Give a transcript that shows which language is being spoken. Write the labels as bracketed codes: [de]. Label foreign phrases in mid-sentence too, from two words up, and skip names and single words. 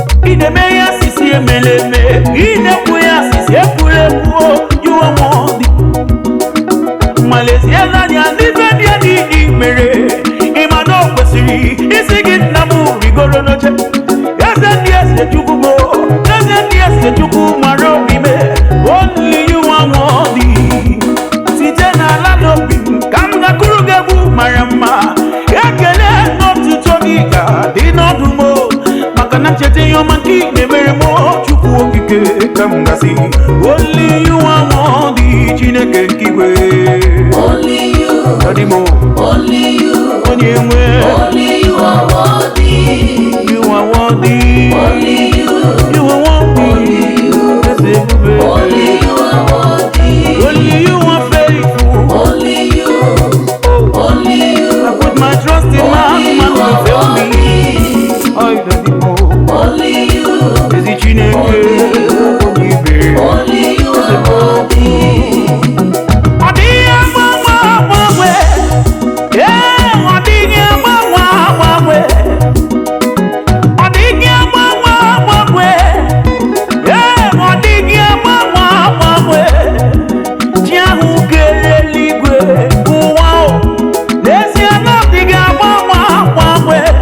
[ig] Ị na-eme ya asịsị emele eme, ị na-ekwu ya asịsị ekwuru ekwu, o, [en] you are worthy. [ig] Malaysia na ya, ndị be ndị a niile mere, ị ma na o kwesịrị isi gị, "Nna m, rigoro n'oche." Eze ndị eze Chukwu bụ, eze ndị eze Chukwu mara obi mee. [en] Only you are worthy. [ig] Site n'ala n'obi m, ka m gakụrụ gị egwu mara mma. Ekele na otuto gị ga-adị n'ọdụ m, o, maka na ncheta ihe ọma nke ị na-emere m, o, Chukwu okike, ka m gasị. [en] Only you are worthy, [ig] Chineke nke igwe. [en] Only you. Daddy mo. Only you. [ig] Onye nwe. [en] Only you are worthy. You are worthy. Only you. You are worthy. Only you. Yes, Ebube. Only you are worthy. Only you are faithful. Only you. Oh. Only you. I put my trust in man, Only man you will are fail me. worthy. Oh, you don't need more. Only you. [ig] Ezi Chineke, [en] Only you. only you. Only you are worthy. [ig] Ọ dịghị agbanwe agbanwe. Ee, ọ dịghị agbanwe agbanwe. Ọ dịghị agbanwe agbanwe. Ee, ọ dịghị agbanwe agbanwe. Chi ahụ kere eluigwe, ụwa o. N'ezie na ọ dịghị agbanwe agbanwe.